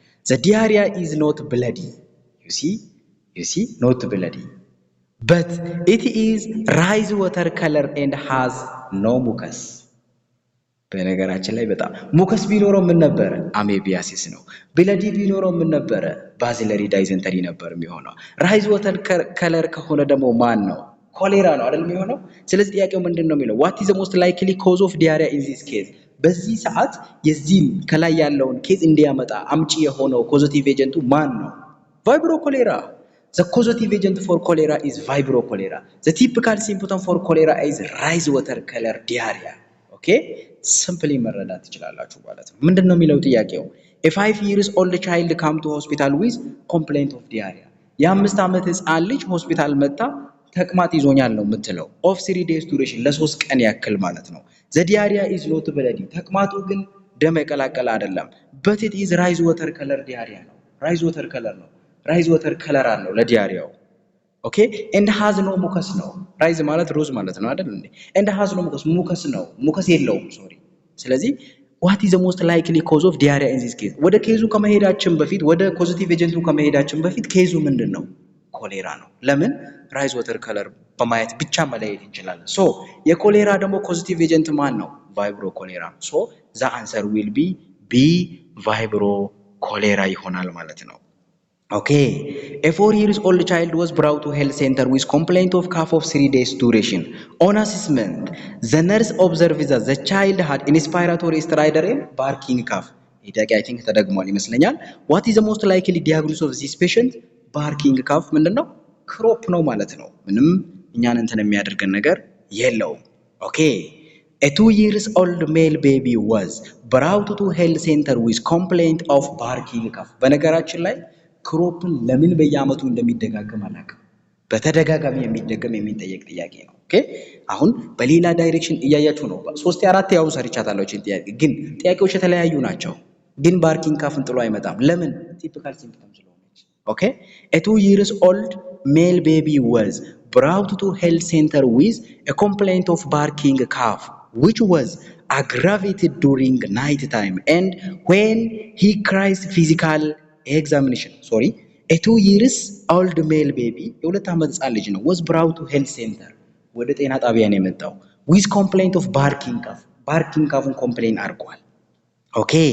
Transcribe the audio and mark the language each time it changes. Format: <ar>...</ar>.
<en>The diarrhea is not bloody. You see not bloody, but it is rice water color and has no mucus.</en> <am>በነገራችን ላይ በጣም ሙከስ ቢኖረው ምን ነበር? አሜቢያሲስ ነው። ብለዲ ቢኖረው ምን ነበር? ባሲለሪ ዳይዘንተሪ ነበር የሚሆነው። ራይዝ ወተር ከለር ከሆነ ደግሞ ማን ነው? ኮሌራ ነው አይደል የሚሆነው? ስለዚህ ጥያቄው ምንድነው የሚለው?</am> <en>what is the most likely cause of diarrhea in this case?</en> <am>በዚህ ሰዓት የዚህን ከላይ ያለውን ኬዝ እንዲያመጣ አምጪ የሆነው ኮዞቲቭ ኤጀንቱ ማን ነው?</am> <en>ቫይብሮ ኮሌራ። the causative agent for cholera is vibrio cholera. the typical symptom for cholera is rice water color diarrhea.</en> <am>okay simply መረዳት ትችላላችሁ ማለት ነው። ምንድነው የሚለው ጥያቄው?</am> <en>a 5 years old child come to hospital with complaint of diarrhea.</en> <am>የ5 ዓመት ሕፃን ልጅ ሆስፒታል መጣ ተቅማጥ ይዞኛል ነው የምትለው</am> <en>of 3 days duration</en> <am>ለ3 ቀን ያክል ማለት ነው።</am> <en>the diarrhea is not bloody</en> <am>ተቅማጡ ግን ደም የቀላቀለ አይደለም</am> <en>but it is rice water color diarrhea</en> <am>ነው።</am> <en>rice water color</en> <am>ነው። rice water color አለው ለዲያሪያው</am> <en>okay and has no mucus</en> <am>ነው። ራይዝ ማለት ሮዝ ማለት ነው አይደል እንዴ?</am> <en>and has no mucus</en> <am>ነው ሙከስ የለውም ሶሪ።</am> <en>ስለዚህ what is the most likely cause of diarrhea in this case?</en> <am>ወደ ኬዙ ከመሄዳችን በፊት ወደ ፖዚቲቭ ኤጀንቱ ከመሄዳችን በፊት ኬዙ ምንድነው? ኮሌራ ነው። ለምን ራይዝ ወተር ከለር በማየት ብቻ መለየት እንችላለን። ሶ የኮሌራ ደግሞ ፖዚቲቭ ኤጀንት ማን ነው? ቫይብሮ ኮሌራ። ሶ</am> <en>the answer will be B vibro cholera</en> <am>ይሆናል ማለት ነው።</am> <en>okay a 4 years old child was brought to health center with complaint of cough of 3 days duration. on assessment the nurse observed that the child had inspiratory stridor and barking cough. I think</en> <am>ተደግሟል ይመስለኛል።</am> <en>what is the most likely diagnosis of this patient? barking cough</en> <am>ምንድነው? ክሮፕ ነው ማለት ነው። ምንም እኛን እንትን የሚያደርገን ነገር የለውም።</am> <en>okay a 2 years old male baby was brought to health center with complaint of barking cough.</en> <am>በነገራችን ላይ ክሮፕን ለምን በየአመቱ እንደሚደጋገም አላውቅም። በተደጋጋሚ የሚጠየቅ ጥያቄ ነው። ኦኬ አሁን በሌላ ዳይሬክሽን እያያችሁ ነው። 3 4 ያው ሰርቻታለሁ እቺን ጥያቄ ግን ጥያቄዎች የተለያዩ ናቸው። ግን ባርኪንግ ካፍን ጥሎ አይመጣም። ለምን? ቲፒካል ሲምፕተም ስለሆነች። ኦኬ</am> <en>a 2 years old male baby was brought to health center with a complaint of barking cough which was aggravated during night time and when he cries physical examination a 2 years old male baby</en> <am>የሁለት ዓመት ህፃን ልጅ ነው</am> <en>was brought to health center</en> <am>ወደ ጤና ጣቢያ ነው የመጣው</am> <en>with complaint of barking cough</en> <am>ኮምፕሌን አድርጓል። ኦኬ</am>